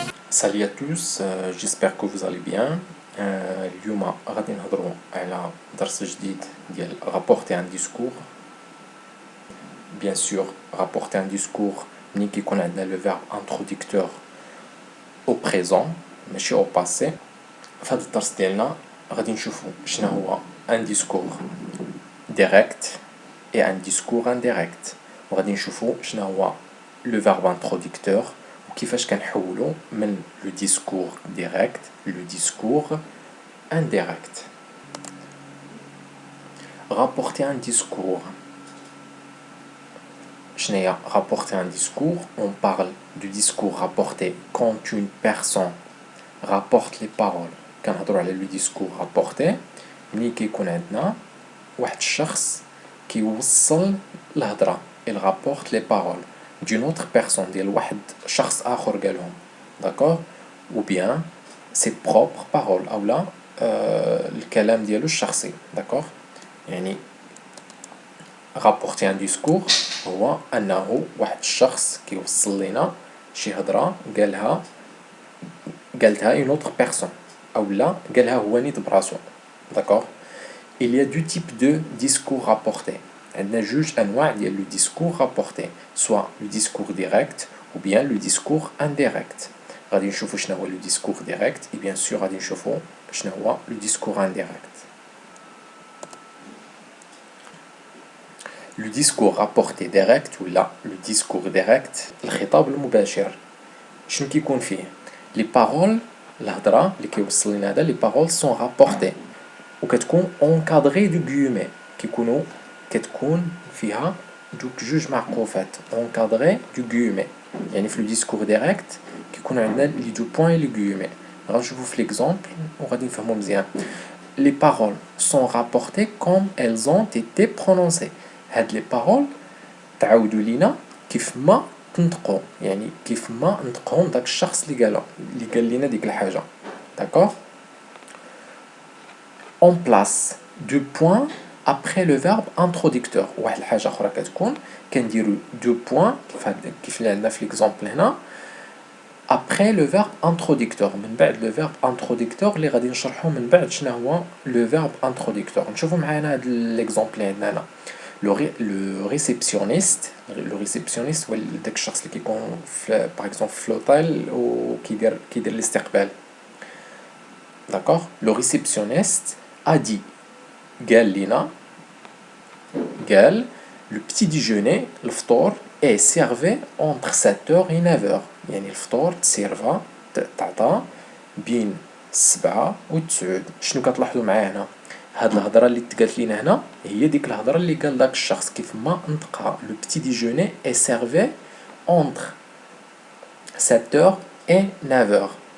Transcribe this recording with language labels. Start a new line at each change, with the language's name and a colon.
French: Salut à tous, j'espère que vous allez bien.
Arabic: اليوم غادي نهضروا على درس جديد ديال
French: rapporter un discours. Bien sûr, rapporter un discours
Arabic: ملي كيكون عندنا
French: le verbe introducteur au présent
Arabic: ماشي
French: au passé.
Arabic: في هذا الدرس ديالنا غادي نشوفوا شنو هو
French: un discours direct et un discours indirect.
Arabic: وغادي نشوفوا شنو هو
French: le verbe introducteur
Arabic: وكيفاش كنحولوا من
French: le discours direct le discours indirect. Rapporter un discours.
Arabic: شنو هي
French: rapporter un discours? On parle du discours rapporté quand une personne rapporte les paroles.
Arabic: كنهضروا على
French: le discours rapporté
Arabic: ملي كيكون عندنا واحد الشخص كيوصل الهضره.
French: Il rapporte les paroles d'une autre personne
Arabic: ديال واحد شخص آخر قالهم.
French: D'accord? Ou bien ses propres paroles
Arabic: أو لا الكلام ديالو الشخصي.
French: D'accord?
Arabic: يعني
French: rapporter un discours
Arabic: هو أنه واحد الشخص كيوصل لنا شي هضرة قالتها
French: une autre personne
Arabic: أو لا قالها هو نيت براسو.
French: D'accord? Il y a deux types de discours rapportés.
Arabic: عندنا جوج أنواع ديال
French: le discours rapporté, soit le discours direct ou bien le discours indirect.
Arabic: غادي نشوفوا شنو هو
French: le discours direct
Arabic: et bien sûr غادي نشوفوا شنو هو
French: le discours indirect. Le discours rapporté direct ولا le discours direct
Arabic: الخطاب المباشر شنو كيكون فيه
French: les paroles الهضره اللي كيوصل لنا هذا les paroles sont rapportées وكتكون encadrées du guillemet
Arabic: كتكون فيها دوك جوج معقوفات
French: encadrées du guillemet.
Arabic: يعني في le discours direct كيكون عندنا لي دو بوين لي guillemet. غنشوفوا في
French: l'exemple
Arabic: وغادي نفهموا مزيان.
French: Les paroles sont rapportées comme elles ont été prononcées.
Arabic: هاد لي بارول تعاودوا لينا كيف ما تنطقوا يعني كيف ما نطقهم داك الشخص اللي قال لينا ديك الحاجه.
French: D'accord? On place deux points après le verbe introducteur.
Arabic: واحد الحاجه اخرى كتكون كنديروا deux points كيف اللي عندنا في l'exemple هنا
French: après le verbe introducteur.
Arabic: من بعد
French: le verbe introducteur
Arabic: اللي غادي نشرحوا من بعد شنو هو le verbe introducteur. نشوفوا معانا هذا l'exemple اللي عندنا هنا.
French: Le réceptionniste
Arabic: هو داك الشخص اللي كيكون par exemple في l'hôtel وكيدير الاستقبال.
French: D'accord? Le réceptionniste a dit
Arabic: قال
French: le petit déjeuner
Arabic: الفطور
French: est servi entre 7h et 9h.
Arabic: يعني الفطور تسيرفا تعطى بين 7 و 9. شنو كتلاحظوا معايا هنا؟ هاد الهضره اللي تقالت لينا هنا هي ديك الهضره اللي قال داك الشخص كيف ما نطقها.
French: لو بتي ديجوني اي سيرفي اونتر 7h et 9h.